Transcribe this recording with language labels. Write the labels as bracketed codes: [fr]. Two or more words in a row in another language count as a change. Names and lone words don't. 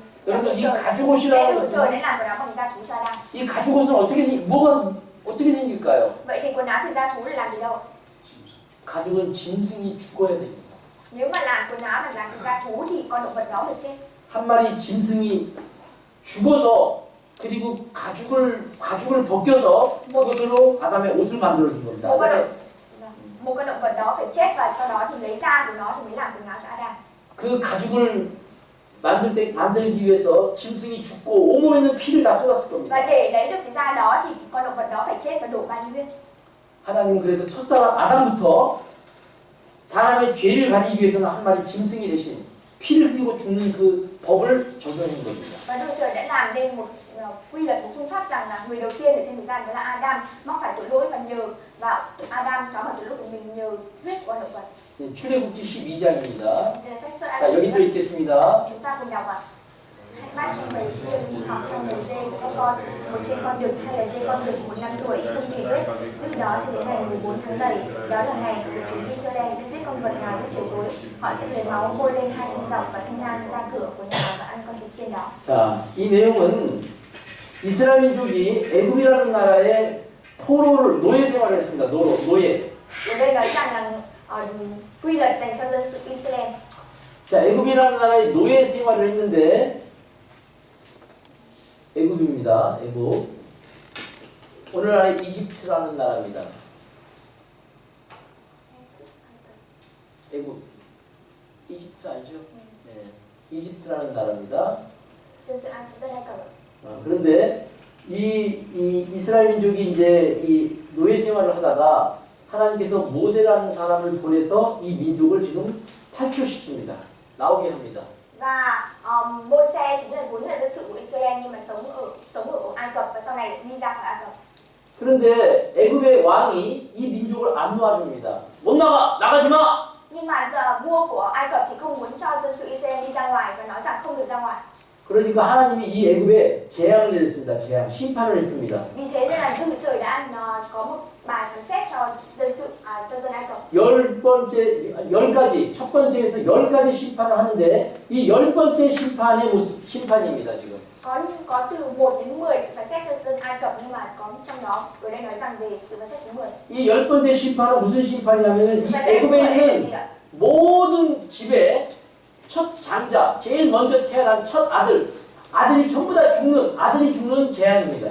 [ko] 여러분 이 [vi] Đức [ko] 가죽옷이라는 [vi] Chúa Trời [ko] 것은 [vi] đã làm quần áo bằng da thú cho Adam. [ko] 이 가죽옷은 어떻게 생길까요? [vi] Vậy thì quần áo từ da thú là làm gì đâu? [ko] 가죽은 짐승이 죽어야 됩니다. [vi] Nếu mà làm quần áo là làm từ da thú thì con động vật đó phải chết. [ko] 한 마리 짐승이 죽어서 그리고 가죽을 벗겨서 그것으로 아담의 옷을 만들어 준 겁니다. [vi] một con động vật đó phải chết và sau đó thì lấy da của nó thì mới làm quần áo cho Adam. [ko] 그 가죽을 만들기 위해서 짐승이 죽고 온몸에 있는 피를 다 쏟았을 겁니다. [vi] Và để lấy được cái da đó thì con động vật đó phải chết và đổ bao nhiêu huyết. [ko] 하나님은 그래서 첫사람 아담부터 사람의 죄를 가리기 위해서는 한 마리 짐승이 대신 피를 흘리고 죽는 그 법을 적용한 겁니다. [vi] Và Đức Trời đã làm nên một quy luật, một phương pháp rằng là người đầu tiên ở trên thế gian đó là Adam mắc phải tội lỗi và nhờ vào Adam xóa bỏ tội lỗi của mình nhờ huyết của con động vật. [ko] 네, 출애굽기 12장입니다. [vi] Đây là sách xuất [ko] 자, 여기 또 읽겠습니다. [vi] Chúng ta cùng đọc ạ. Hãy bắt cho bầy chiên hoặc cho bầy dê của các con, một trên con đực hay là dê con đực 1 năm tuổi không bị huyết, giữ đó cho đến ngày 14 tháng 7. Đó là ngày của chúng Israel sẽ giết con vật nào lúc chiều tối. Họ sẽ lấy máu bôi lên hai thanh dọc và thanh nang ra cửa của nhà và ăn con thịt chiên đó. [ko] 자, 이 내용은 이스라엘 민족이 애굽이라는 나라에 노예 생활을 했습니다. 노예. [vi] Ở đây nói rằng là quy luật dành cho dân sự Israel. [ko] 자, 애굽이라는 나라에 노예 생활을 했는데 애굽입니다. 애굽. 오늘날의 이집트라는 나라입니다. 애굽. 이집트 알죠? 네. 이집트라는 나라입니다. [vi] Dân sự Ai Cập. [ko] 그런데 이 이스라엘 민족이 이제 이 노예 생활을 하다가 하나님께서 모세라는 사람을 보내서 이 민족을 지금 탈출시킵니다. 나오게 합니다. [vi] Và Môi-se chính là vốn là dân sự của Israel nhưng mà sống ở Ai Cập và sau này đi ra khỏi Ai Cập. [ko] 그런데 애굽의 왕이 이 민족을 안 놓아줍니다. 못 나가! 나가지 마! [vi] Nhưng mà giờ vua của Ai Cập thì không muốn cho dân sự Israel đi ra ngoài và nói rằng không được ra ngoài. [ko] 그러니까 하나님이 이 애굽에 재앙을 내렸습니다. 재앙, 심판을 했습니다. [vi] Vì thế nên là Đức Trời đã có một bài phán xét cho dân Ai Cập. [ko] 첫 번째에서 10가지 심판을 하는데 이 10번째 심판의 심판입니다, 지금. [vi] Có từ 1 đến 10 sự phán xét cho dân Ai Cập nhưng mà có trong đó ở đây nói rằng về sự phán xét thứ 10. [ko] 이 10번째 심판은 무슨 심판이냐면 이 애굽에 있는 모든 집에 첫 장자, 제일 먼저 태어난 첫 아들이 전부 다 아들이 죽는 재앙입니다.